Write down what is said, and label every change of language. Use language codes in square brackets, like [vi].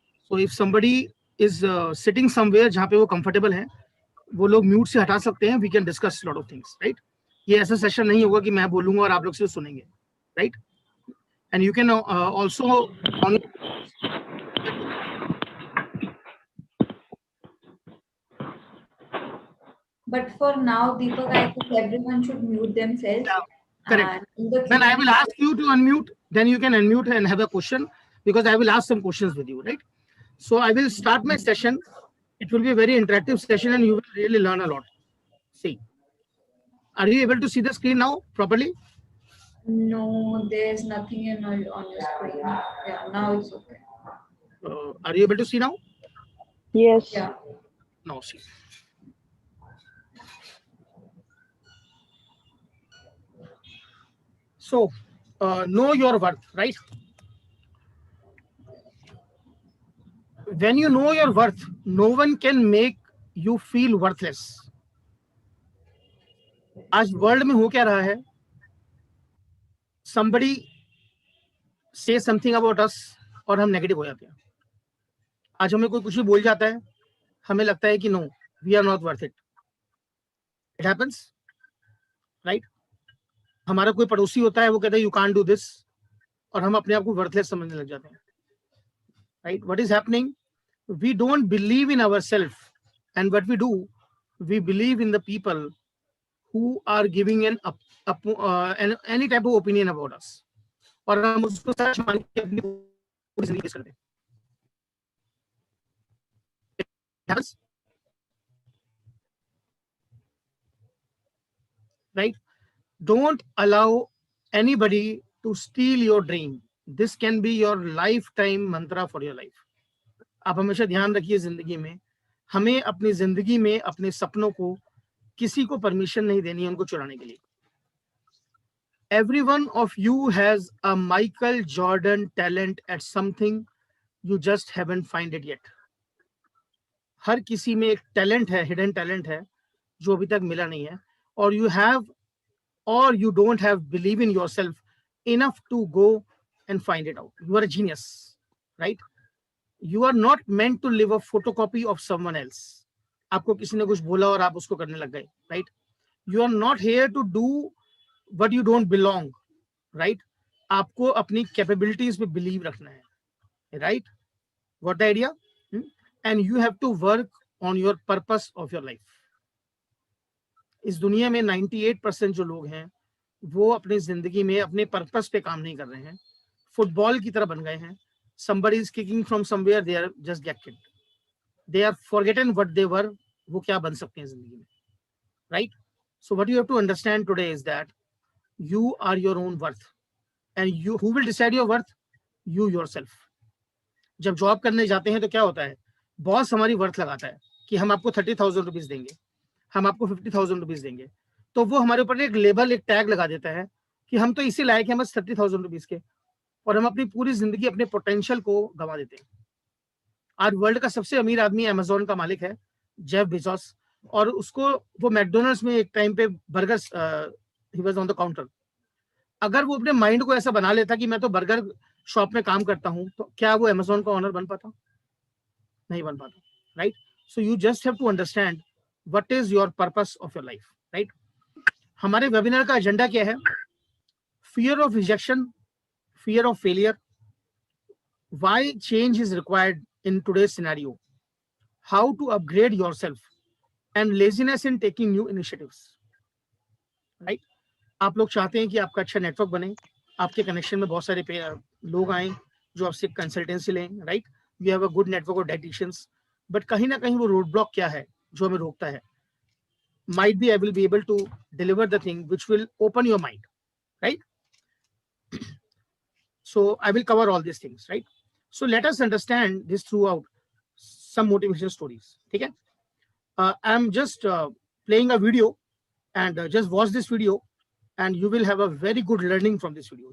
[en] So if somebody is sitting somewhere [hi] जहाँ पे वो comfortable है, वो लोग म्यूट से हटा सकते हैं. [en] We can discuss lot of things, right? [hi] ये ऐसा सेशन नहीं होगा कि मैं बोलूंगा और आप लोग सिर्फ सुनेंगे, right? [en] And you can also on. But for now, Deepak, I think everyone should mute themselves. Yeah, correct. And in the When I Q&A will ask you to unmute, then you can unmute and have a question because I will ask some questions with you, right? So I will start my session. It will be a very interactive session and you will really learn a lot. See, are you able to see the screen now properly? No, there's nothing on your screen. Yeah, now it's okay. Are you able to see now? Yes. Yeah. Now see. So, know your worth, right? When you know your worth, no one can make you feel worthless. [hi] आज world में हो क्या रहा है? [en] Somebody say something about us [hi] और हम negative हो जाते हैं. आज हमें कोई कुछ भी बोल जाता है, हमें लगता है कि [en] No, we are not worth it. It happens, [hi] right? हमारा कोई पड़ोसी होता है, वो कहता है [en] you can't do this, [hi] और हम अपने आप को वर्थलेस समझने लग जाते हैं, right? [en] What is happening? We don't believe in ourself, and what we do, we believe in the people who are giving any type of opinion about us, [hi] और हम उसको सच मान के अपनी पूरी जिंदगी करते हैं. [en] Right? Don't allow anybody to steal your dream. This can be your lifetime mantra for your life. [hi] आप हमेशा ध्यान रखिए जिंदगी में, हमें अपनी जिंदगी में अपने सपनों को किसी को परमिशन नहीं देनी है उनको चुराने के लिए. [en] Every one of you has a Michael Jordan talent at something, you just haven't find it yet. [hi] हर किसी में एक टैलेंट है, हिडन टैलेंट है जो अभी तक मिला नहीं है, और [en] you have or you don't have believe in yourself enough to go and find it out. You are a genius, right? You are not meant to live a photocopy of someone else. [hi] आपको किसी ने कुछ बोला और आप उसको करने लग गए, right? [en] You are not here to do what you don't belong, right? [hi] आपको अपनी capabilities पे believe रखना है, right? [en] Got the idea? And you have to work on your purpose of your life. [hi] इस दुनिया में 98% जो लोग हैं वो अपनी जिंदगी में अपने पर्पस पे काम नहीं कर रहे हैं, फुटबॉल की तरह बन गए हैं. [en] Somebody is kicking from somewhere, they are just get kicked. They are forgotten what they were, [hi] वो क्या बन सकते हैं जिंदगी में, [en] right? So what you have to understand today is that you are your own worth, and you who will decide your worth? You yourself. [hi] जब job करने जाते हैं तो क्या होता है, बॉस हमारी वर्थ लगाता है कि हम आपको 30,000 रुपीज देंगे, हम आपको 50,000 रुपीज देंगे, तो वो हमारे ऊपर एक लेबल, एक टैग लगा देता है कि हम तो इसी लायक हैं बस 30,000 रुपीज के, और हम अपनी पूरी जिंदगी अपने पोटेंशियल को गंवा देते हैं। आज वर्ल्ड का सबसे अमीर आदमी अमेजोन का मालिक है, जेफ बेजोस, और उसको वो मैकडोनल्ड्स में एक टाइम पे burger, [en] He was on the counter. [hi] अगर वो अपने माइंड को ऐसा बना लेता कि मैं तो बर्गर शॉप में काम करता हूं, तो क्या वो अमेजोन का ओनर बन पाता? नहीं बन पाता, [en] Right? So you just have to understand what is your purpose of your life, right? [hi] हमारे वेबिनार का एजेंडा क्या है? [en] Fear of rejection, fear of failure, why change is required in today's scenario, how to upgrade yourself, and laziness in taking new initiatives, right? [hi] आप लोग चाहते हैं कि आपका अच्छा नेटवर्क बने, आपके कनेक्शन में बहुत सारे लोग आए जो आपसे कंसल्टेंसी लें, right? [en] you have a good network of dieticians, [hi] but कहीं ना कहीं वो रोड ब्लॉक क्या है जो हमें रोकता है? [en] Might be I will be able to deliver the thing which will open your mind, right? So I will cover all these things, right? So let us understand this throughout some motivation stories. Okay? I'm just playing a video, and just watch this video, and you will have a very good learning from this video.